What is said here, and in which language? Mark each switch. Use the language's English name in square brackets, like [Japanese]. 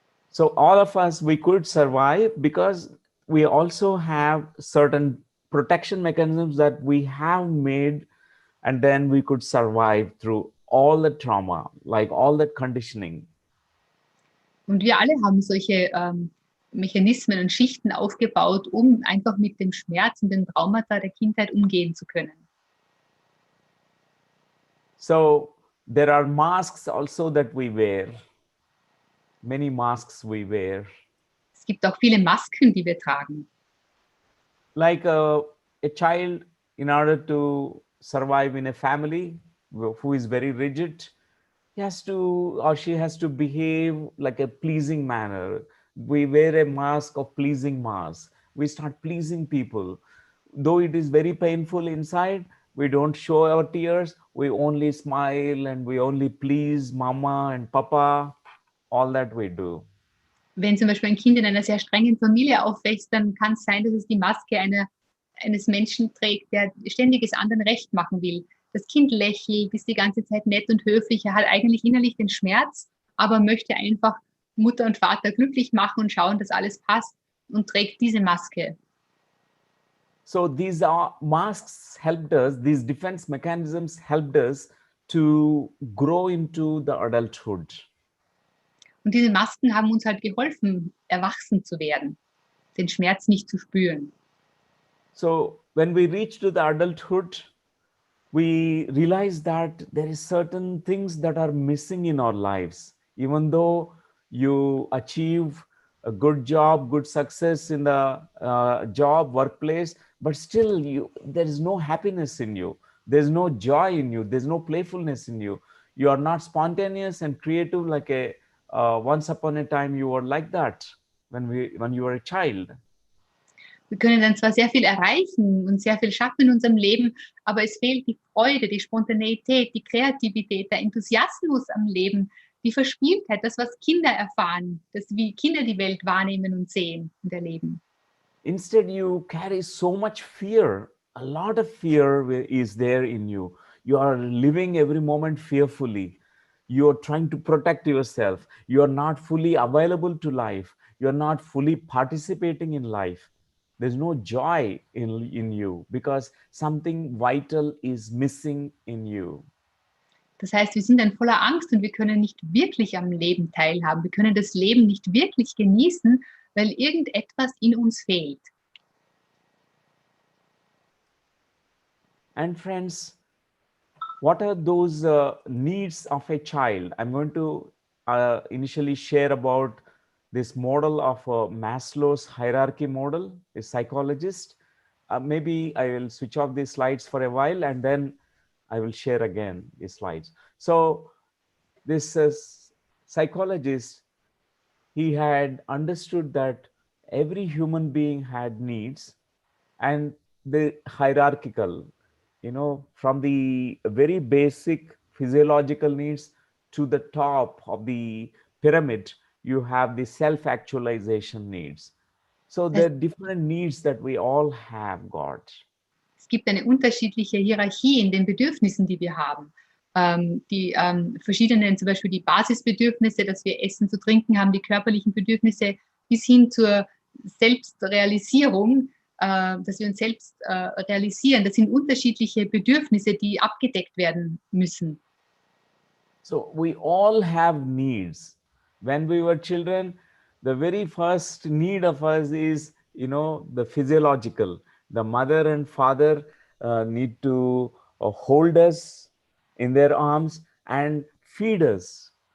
[English] So all of us, we could survive because we also have certain protection mechanisms that we have made, and then we could survive through all the trauma, like all that conditioning. [German] Und wir alle haben solche Mechanismen und Schichten aufgebaut, um einfach mit dem Schmerz und den Traumata der Kindheit umgehen zu können. [English] So there are masks also that we wear. Many masks we wear. [German] Es gibt auch viele Masken, die wir tragen. [English] Like a child, in order to survive in a family who is very rigid, he has to, or she has to behave like a pleasing manner. We wear a mask of pleasing mask. We start pleasing people. Though it is very painful inside, we don't show our tears. We only smile and we only please mama and papa. All that we do. [German] Wenn zum Beispiel ein Kind in einer sehr strengen Familie aufwächst, dann kann es sein, dass es die Maske eines Menschen trägt, der ständig es anderen recht machen will. Das Kind lächelt, ist die ganze Zeit nett und höflich. Er hat eigentlich innerlich den Schmerz, aber möchte einfach Mutter und Vater glücklich machen und schauen, dass alles passt und trägt diese Maske. [English] So these are masks helped us, these defense mechanisms helped us to grow into the adulthood. [German] Und diese Masken haben uns halt geholfen, erwachsen zu werden, den Schmerz nicht zu spüren. [English] So when we reach to the adulthood, we realize that there is certain things that are missing in our lives. Even though you achieve a good job, good success in the job, workplace, but still there is no happiness in you. There's no joy in you. There's no playfulness in you. You are not spontaneous and creative like a once upon a time you were like that when you were a child. [German] Wir können dann zwar sehr viel erreichen und sehr viel schaffen in unserem Leben, aber es fehlt die Freude, die Spontaneität, die Kreativität, der Enthusiasmus am Leben, die Verspieltheit, das, was Kinder erfahren, das, wie Kinder die Welt wahrnehmen und sehen und erleben. [English] Instead, you carry so much fear. A lot of fear is there in you. You are living every moment fearfully. You are trying to protect yourself. You are not fully available to life. You are not fully participating in life. There's no joy in you because something vital is missing in you. [German] Das heißt, wir sind dann voller Angst und wir können nicht wirklich am Leben teilhaben. Wir können das Leben nicht wirklich genießen, weil irgendetwas in uns fehlt. [English] And friends, what are those needs of a child? I'm going to initially share about this model of Maslow's hierarchy model, a psychologist. Maybe I will switch off these slides for a while and then I will share again these slides. So this psychologist, he had understood that every human being had needs and the hierarchical, from the very basic physiological needs to the top of the pyramid, you have the self-actualization needs. So there are different needs that we all have got. [German] Es gibt eine unterschiedliche Hierarchie in den Bedürfnissen, die wir haben. Die verschiedenen, zum Beispiel die Basisbedürfnisse, dass wir Essen zu trinken haben, die körperlichen Bedürfnisse bis hin zur Selbstrealisierung, dass wir uns selbst realisieren. Das sind unterschiedliche Bedürfnisse, die abgedeckt werden müssen. [English] So we all have needs. When we were children, the very first need of us is, the physiological. The mother and father need to hold us in their arms and feed us.